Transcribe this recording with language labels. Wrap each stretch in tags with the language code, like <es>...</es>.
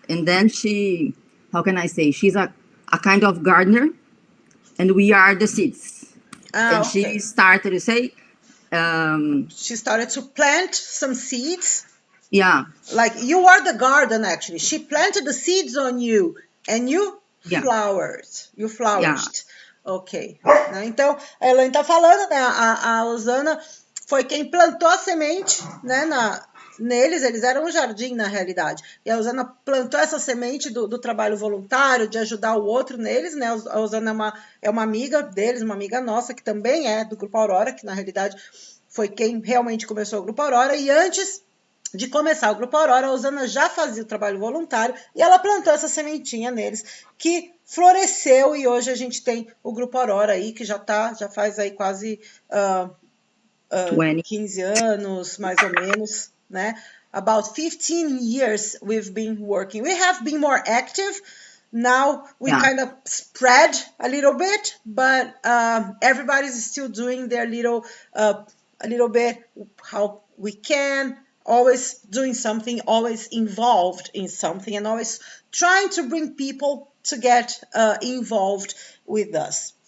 <en>And then she, how can I say, she's a kind of gardener, and we are the seeds. And Okay. she started to say, She started to plant some seeds. yeah, Like you are the garden, actually. She planted the seeds on you, and you Yeah. flowered. You flourished. Ok. Né?</en> <pt>Então, a Elaine está falando, né? A Osana foi quem plantou a semente, né? Neles, eles eram um jardim, na realidade. E a Osana plantou essa semente do trabalho voluntário, de ajudar o outro neles, né? A Osana é uma amiga deles, uma amiga nossa, que também é do Grupo Aurora, que na realidade foi quem realmente começou o Grupo Aurora. E antes de começar o Grupo Aurora, a Osana já fazia o trabalho voluntário e ela plantou essa sementinha neles, que floresceu, e hoje a gente tem o Grupo Aurora aí, que já faz aí quase 15 anos, mais ou menos, né?</pt> <en>About 15 years we've been working. We have been more active. Now we kind of spread a little bit, but everybody's still doing their a little bit how we can, always doing something, always involved in something, and always trying to bring people to get involved with us.</en>